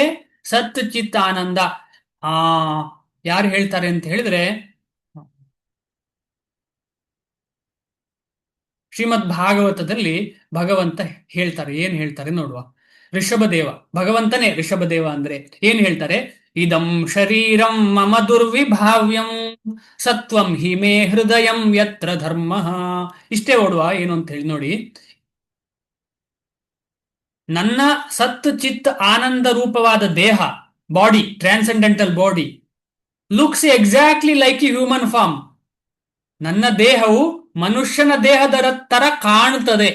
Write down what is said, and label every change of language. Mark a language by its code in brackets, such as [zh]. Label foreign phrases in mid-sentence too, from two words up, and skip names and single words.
[sa] ಸತ್ ಚಿತ್ ಆನಂದ. [kn] ಯಾರು ಹೇಳ್ತಾರೆ ಅಂತ ಹೇಳಿದ್ರೆ, ಶ್ರೀಮದ್ ಭಾಗವತದಲ್ಲಿ ಭಗವಂತ ಹೇಳ್ತಾರೆ. ಏನ್ ಹೇಳ್ತಾರೆ ನೋಡುವ. ಋಷಭದೇವ, ಭಗವಂತನೇ ಋಷಭದೇವ ಅಂದ್ರೆ ಏನ್ ಹೇಳ್ತಾರೆ? [sa] ಇದಂ ಶರೀರಂ ಮಮ ದುರ್ವಿಭಾವ್ಯಂ ಸತ್ವಂ ಹಿಮೇ ಹೃದಯಂ ಯತ್ರ ಧರ್ಮ. [kn] ಇಷ್ಟೇ ಓಡುವ ಏನು ಅಂತ ಹೇಳಿ ನೋಡಿ. ನನ್ನ ಸತ್ ಚಿತ್ ಆನಂದ ರೂಪವಾದ ದೇಹ, [en] body, transcendental body, looks exactly like a human form. [kn] ನನ್ನ ದೇಹವು ಮನುಷ್ಯನ ದೇಹದ ತರ ಕಾಣುತ್ತದೆ.